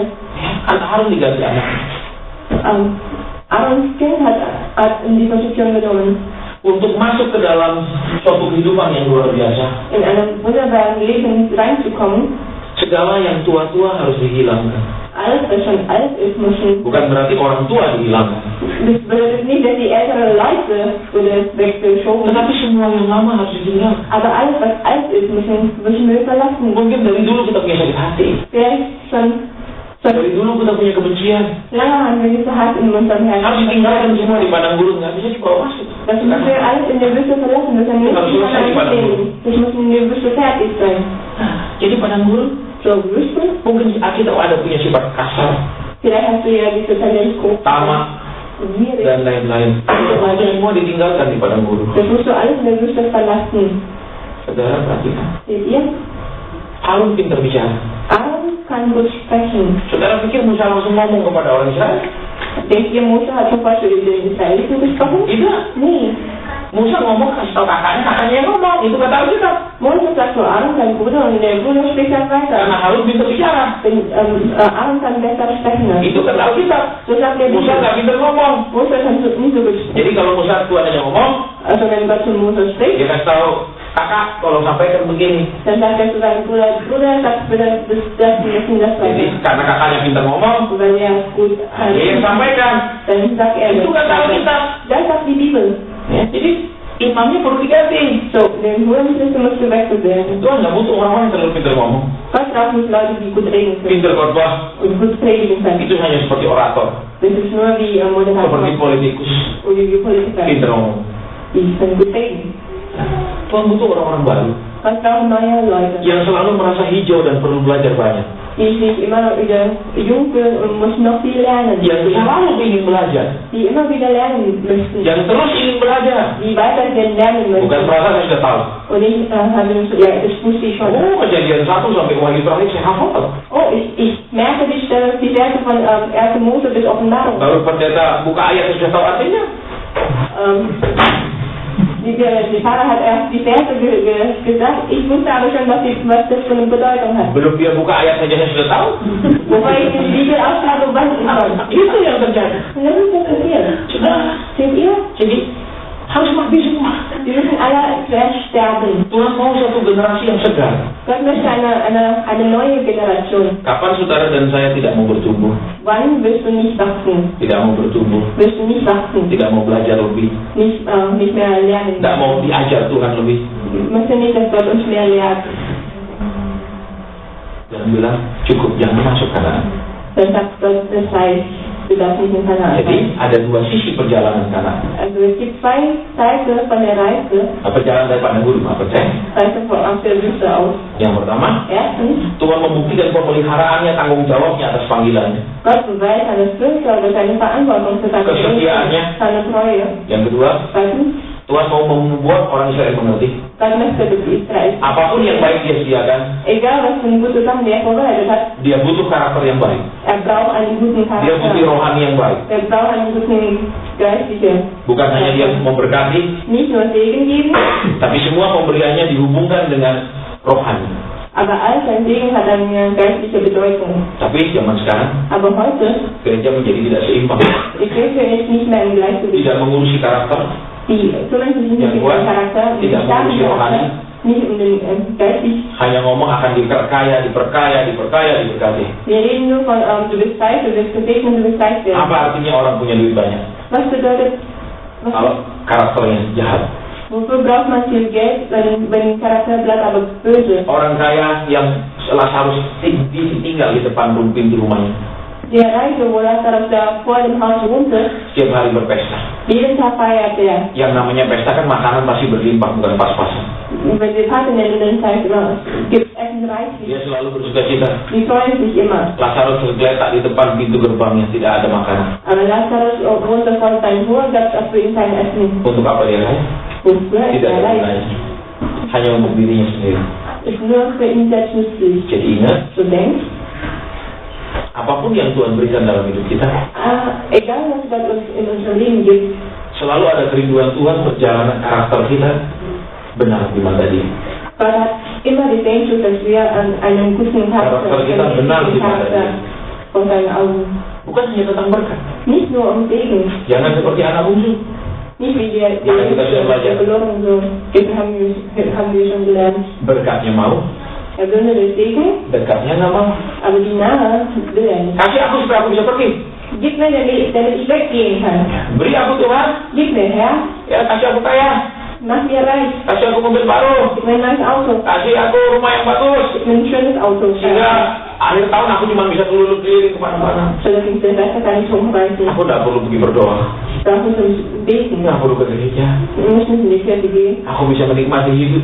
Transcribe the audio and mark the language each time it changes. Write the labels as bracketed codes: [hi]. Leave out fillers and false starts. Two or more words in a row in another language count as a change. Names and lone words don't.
[id] Ya, kan Harun diganti anak. [de] Aarons Kind hat in die Position genommen. [id] Untuk masuk ke dalam suatu kehidupan yang luar biasa. [de] In einem wunderbaren Leben reinzukommen. [id] Segala yang tua-tua harus dihilangkan. [de] Alles, was schon alt ist, müssen. [id] Bukan berarti orang tua dihilangkan. [de] Das bedeutet nicht, dass die älteren Leute weggeschoben. [id] Tetapi semua yang lama harus ditinggalkan. [de] Aber alles, was alt ist, müssen wir verlassen. [id] Mungkin dari dulu kita punya sakit hati. [de] Vielleicht schon [id] Dari dulu kita punya kebencian. [de] lange haben wir diese Hass in unserem [id] Harus [de] Herzen. [id] ditinggalkan semua di padang gurun. Nggak bisa dibawa masuk. [de] Das müssen wir alles in der Wüste verlassen. Das haben wir [id] Harus [de] nicht [id] selesai di padang [de] leben. [id] gurun. [de] Das muss in der Wüste fertig sein. [id] Nah, jadi padang gurun [de] So, Wüste? [id] mungkin kita ada punya sifat kasar, [de] Vielleicht hast du ja diese Talentgruppe. [id] tamak, [de] Gierig. [id] dan lain-lain. Itu semua ditinggalkan di padang gurun. [de] Das musst du alles in der Wüste verlassen. [id] Saudara perhatikan. [de] Seht ihr? [id] Harun pintar bicara. [de] Aaron kann gut sprechen. [id] Saudara pikir Musa langsung ngomong kepada orang Israel? [de] Denkt ihr, Mose hat sofort zu den Israeliten gesprochen? [id] Tidak. [de] Nee. [id] Musa ngomong kasih tahu kakaknya yang ngomong. Itu kata Alkitab. [de] Mose sagt zu Aaron, sein Bruder, und der Bruder spricht dann weiter. [id] Karena Harun pintar bicara. [de] Wenn Aaron kann besser sprechen. [id] Itu kata Alkitab. [de] So sagt der [id] Musa [de] Bibel. [id] nggak pintar ngomong. [de] Mose kann nicht so gut sprechen. [id] Jadi kalau Musa tuannya ngomong, [de] Also wenn Gott zu Mose spricht, [id] dia kasih tahu kakak, tolong sampaikan begini. [de] dann sagt er zu seinem Bruder, sagt bitte das müssen das [id] Jadi [de] weiter. [id] karena kakaknya pintar ngomong, [de] Und wenn er gut [id] dia yang sampaikan. [de] dann sagt er, [id] Itu kata Alkitab. [de] das sagt die Bibel. [id] Ya, jadi imamnya perlu diganti. [de] So, der Hohenpriester muss gewechselt werden. [id] Tuhan nggak butuh orang-orang yang terlalu pintar ngomong, [de] Gott braucht nicht Leute, die gut reden können [id] pintar khotbah. [de] und gut predigen können. [id] Itu hanya seperti orator, [de] Das ist nur wie [id] seperti [de] Moderator [id] politikus, [de] oder wie Politiker, [id] pintar ngomong. [de] die können gut reden. [id] Tuhan butuh orang-orang baru [de] Gott braucht neue Leute, [id] yang selalu merasa hijau dan perlu belajar banyak, [de] die sich immer noch wieder jung fühlen und müssen noch viel lernen, [id] yang selalu ingin belajar, [de] die immer wieder lernen möchten, [id] yang terus ingin belajar. [de] die weiterhin lernen [id] Bukan [de] möchten. [id] merasa saya sudah tahu. [de] Und ich habe so, ja, das wusste ich schon. [id] Oh, Kejadian 1 sampai Wahyu terakhir saya hafal. [de] Oh, ich merke die Verse von 1. Mose bis Offenbarung. [id] Baru pendeta buka ayat sudah tahu artinya. [de] Die Pfarrer hat erst die Verse gesagt, ich wusste aber schon, was das für eine Bedeutung hat. [id] Belum dia buka ayat saja saya sudah tahu. [de] Bevor ich die Bibel aufschlage, was ist das? [id] Itu yang terjadi. [de] Und das ist das passiert. [id] Sudah. [de] Seht ihr? [id] Jadi harus mati semua. [de] Wir müssen alle zuerst sterben. [id] Tuhan mau satu generasi yang segar. [de] Gott möchte eine neue Generation. [id] Kapan saudara dan saya tidak mau bertumbuh? [de] Wann wirst du nicht wachsen? [id] Tidak mau bertumbuh. [de] Wirst du nicht wachsen? [id] Tidak mau belajar lebih. [de] Nicht mehr lernen. [id] Tidak mau diajar Tuhan lebih. [de] Ich möchte nicht, dass Gott uns mehr lehrt. [id] Dan bilang cukup jangan masuk Kanaan. [de] Dann sagt Gott, das heißt, du darfst nicht in Kanaan [id] Jadi [de] sein. [id] ada dua sisi perjalanan Kanaan. [de] Also es gibt zwei Seiten von der Reise. [id] Perjalanan dari padang gurun, apa percaya? [de] Reise aus der Wüste aus. [id] Yang pertama, [de] Erstens, [id] Tuhan membuktikan pemeliharaannya, tanggung jawabnya atas panggilannya. [de] Gott beweist seine Fürsorge, seine Verantwortung für seine [id] Kesetiaannya. [de] seine Treue. [id] Yang kedua, [de] Zweitens, [id] Tuhan mau membuat orang Israel mengerti [de] Gott möchte, dass die Israel, [id] apapun yang baik dia sediakan, [de] egal was für eine gute Sache er vorbereitet hat, [id] dia butuh karakter yang baik. [de] braucht einen guten [id] Dia butuh [de] Charakter. [id] rohani yang baik. [de] Braucht einen guten geistlichen. [id] Bukan hanya dia memberkati, [de] Nicht nur Segen geben, [id] tapi semua pemberiannya dihubungkan dengan rohani. [de] aber all sein Segen hat eine geistliche Bedeutung. [id] Tapi zaman sekarang, [de] Aber heute, [id] gereja menjadi tidak seimbang. [de] die Kirche ist nicht mehr im Gleichgewicht. [id] Tidak mengurusi karakter, [de] Die kümmern sich nicht [id] Yang [de] um [id] kuat, [de] den Charakter, [id] tidak mengurusi rohani, [de] nicht um den geistig. [id] hanya ngomong akan diperkaya, diberkati. [de] Wir reden nur von, du bist reich, du bist gesegnet, du bist reich werden. [id] Apa artinya orang punya duit banyak? [de] Was bedeutet, [id] Kalau karakternya jahat. [de] wofür braucht man viel Geld, wenn Charakter bleibt aber böse? [id] Orang kaya yang harus tinggal di depan pintu rumahnya, [de] Der Reiche, wo Lazarus da vor dem Haus wohnte, [id] setiap hari berpesta. [de] jeden Tag feiert er. [id] Yang namanya pesta kan makanan pasti berlimpah, bukan pas-pasan. [de] Wenn wir Paten in den Zeit gibt Essen reichlich. [id] Dia selalu bersuka cita. [de] Die freuen sich immer. [id] Lazarus tergeletak di depan pintu gerbangnya, tidak ada makanan. [de] Aber Lazarus wohnte vor seinem Tor, gab es für ihn kein Essen. [id] Untuk apa dia kaya? [de] Wofür ist [id] Tidak [de] er [id] ada [de] reich? [id] gunanya. Hanya untuk dirinya sendiri. [de] Ist nur für ihn selbst nützlich. [id] Jadi ingat, [de] So denkt, [id] apapun yang Tuhan berikan dalam hidup kita, [de] egal was Gott uns in unserem Leben gibt, [id] selalu ada kerinduan Tuhan perjalanan karakter kita benar di mata Dia. [de] Gott hat immer die Sehnsucht, dass wir an einem guten Charakter, [id] Charakter kita benar di mata Dia. [de] vor seinen Augen. [id] Bukan hanya tentang berkat. [de] Nicht nur um Segen, [id] Jangan seperti anak bungsu. [de] nicht wie der [id] Maka kita sudah belajar. [de] verloren so. Das haben wir schon gelernt. [id] Berkatnya mau, [de] Er will nur den Segen, [id] dekatnya nggak mau. [de] aber die Nahe will er nicht. [id] Kasih aku supaya aku bisa pergi. [de] Gib mir, damit ich weggehen kann. [id] Beri aku Tuhan, [de] Gib mir, Herr, [id] ya kasih aku kaya. [de] mach mir reich. [id] Kasih aku mobil baru. [de] Gib mir ein neues Auto. [id] Kasih aku rumah yang bagus. [de] Gib mir ein schönes Auto. [id] Sehingga akhir tahun aku cuma bisa keliling kemana-mana. [de] So dass ich Silvester gar nicht rumreisen. [id] Aku tidak perlu pergi berdoa. [de] Ich brauche nicht beten. [id] Nggak perlu ke gereja. [de] Ich muss nicht in die Kirche gehen. [id] Aku bisa menikmati hidup.